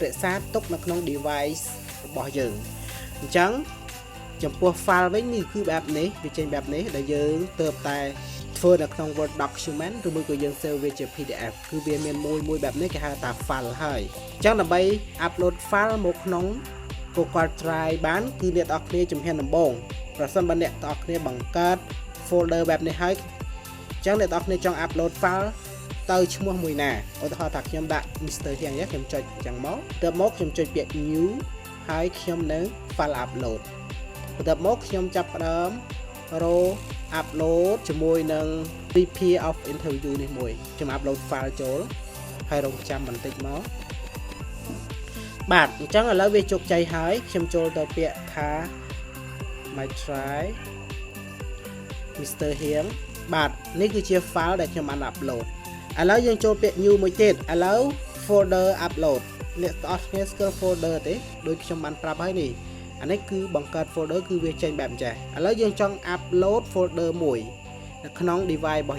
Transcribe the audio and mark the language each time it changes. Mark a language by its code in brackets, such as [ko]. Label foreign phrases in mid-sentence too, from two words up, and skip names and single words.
[km] ក្សាទុកនៅក្នុង device របស់យើងអញ្ចឹងចំពោះ file វិញនេះគឺបែបនេះវាចេញបែបនេះដែលយើងទើបតែធ្វើនៅក្នុង Word document ឬមួយក៏យើង save វាជា PDF គឺវាមានមួយបែបនេះគេហៅថា file ហើយអញ្ចឹងដើម្បី [en] upload file [km] មកក្នុង Google Drive បានគឺអ្នកទាំងអស់គ្នាជំហានដំបូងប្រសិនបើអ្នកទាំងអស់គ្នាបង្កើត folder បែបនេះហើយអញ្ចឹងអ្នកទាំងអស់គ្នាចង់ [en] upload file [km] ទៅឈ្មោះមួយណាឧទាហរណ៍ថាខ្ញុំដាក់ Mr. ហៀងខ្ញុំចុចអញ្ចឹងមកទៅមកខ្ញុំចុចពាក្យ new ហើយខ្ញុំនៅ [en] file upload [km] បន្ទាប់មកខ្ញុំចាប់ផ្ដើមរក upload ជាមួយនឹង [en] prepare of interview [km] នេះមួយខ្ញុំ [en] upload file [km] ចូលហើយរងចាំបន្តិចមកបាទអញ្ចឹងឥឡូវវាជោគជ័យហើយខ្ញុំចូលទៅពាក្យថា [en] my try [km] Mr. ហៀងបាទនេះគឺជា file ដែលខ្ញុំបាន upload ឥឡូវយើងចូលពាក្យ new មួយទៀតឥឡូវ [en] folder upload [km] អ្នកទាំងអស់គ្នាស្គាល់ folder ទេដូចខ្ញុំបានប្រាប់ ហើយនេះអានេះគឺបង្កើត folder គឺវាចេញបែបអញ្ចេះឥឡូវយើងចង់ [en] upload folder [km] មួយនៅក្នុង device របស់